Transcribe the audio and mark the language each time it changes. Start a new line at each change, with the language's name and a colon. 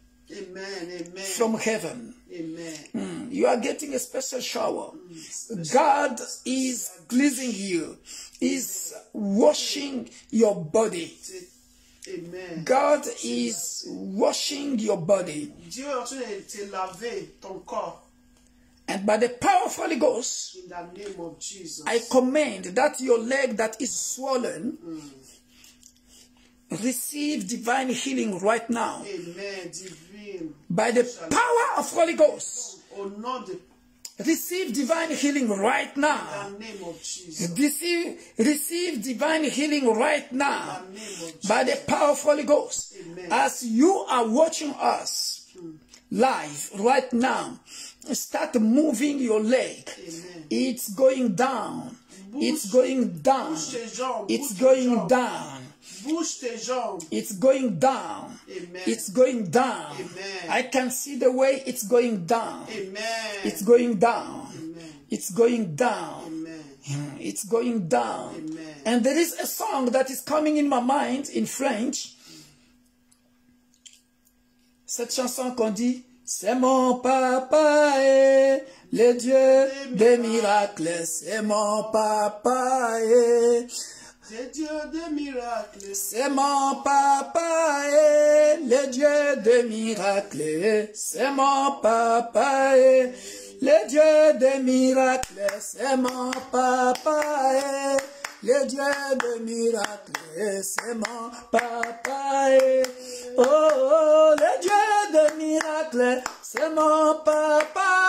English: Amen. Amen. from heaven. Amen. You are getting a special shower. God is cleansing you. Is washing your body. Amen. God is washing your body.
French: Dieu est en train de te laver ton corps.
English: And by the power of Holy Ghost, In the name of Jesus. I command that your leg that is swollen receive divine healing right now. Amen. Divine. By the power of Holy Ghost,
French: Au nom de
English: receive divine healing right now. the name of Jesus. Receive divine healing right now. In the name of Jesus. By the power of Holy Ghost. Amen. As you are watching us live right now, start moving your leg. Amen. It's going down. It's going down.
French: Bouge tes jambes.
English: It's
French: Bouge tes
English: going
French: jambes.
English: down.
French: Bouge tes jambes.
English: It's going down. Amen. It's going down. Amen. I can see the way it's going down. Amen. It's going down. Amen. It's going down. Amen. It's going down. Amen. And there is a song that is coming in my mind in French.
French: Cette chanson qu'on dit, c'est mon papa et le Dieu des miracles, c'est mon papa et C'est Dieu des miracles. c'est mon papa et le Dieu des miracles, c'est mon papa et le Dieu des miracles, c'est mon papa et le Dieu des miracles, c'est mon papa et oh, le Dieu des miracles, c'est mon papa